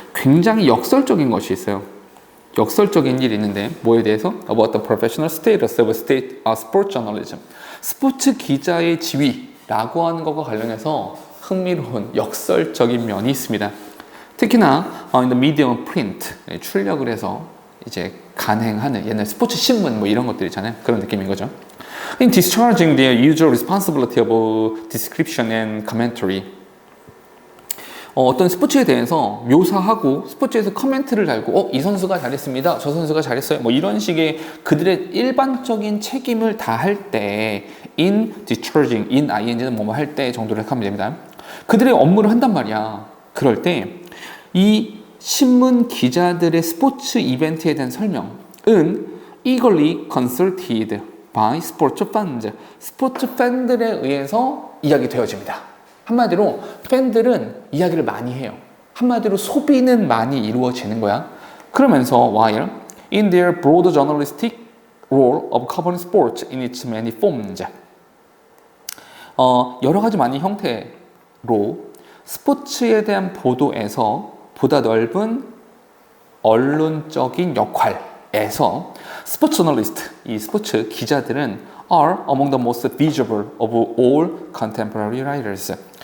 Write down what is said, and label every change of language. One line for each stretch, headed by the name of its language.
Korean: 굉장히 역설적인 것이 있어요. 역설적인 일이 있는데 뭐에 대해서?
English: About the professional status of sport journalism.
Korean: 스포츠 기자의 지위라고 하는 것과 관련해서 흥미로운 역설적인 면이 있습니다. 특히나
English: in the medium print
Korean: 출력을 해서 이제 간행하는 옛날 스포츠 신문 뭐 이런 것들 있잖아요. 그런 느낌인 거죠.
English: In discharging their usual responsibility of description and commentary.
Korean: 어떤 스포츠에 대해서 묘사하고 스포츠에서 커멘트를 달고 이 선수가 잘했습니다. 저 선수가 잘했어요. 뭐 이런 식의 그들의 일반적인 책임을 다할 때 in discharging, in ing는 뭐뭐 할 때 정도를 하면 됩니다. 그들의 업무를 한단 말이야. 그럴 때 이 신문 기자들의 스포츠 이벤트에 대한 설명은
English: eagerly consulted by sports fans.
Korean: 스포츠 팬들에 의해서 이야기되어집니다. 한마디로 팬들은 이야기를 많이 해요. 한마디로 소비는 많이 이루어지는 거야.
English: 그러면서 while in their broad journalistic role of covering sports in its many forms.
Korean: 여러 가지 많은 형태로 스포츠에 대한 보도에서 보다 넓은 언론적인 역할에서 스포츠 저널리스트, 이 스포츠 기자들은
English: are among the most visible of all contemporary writers.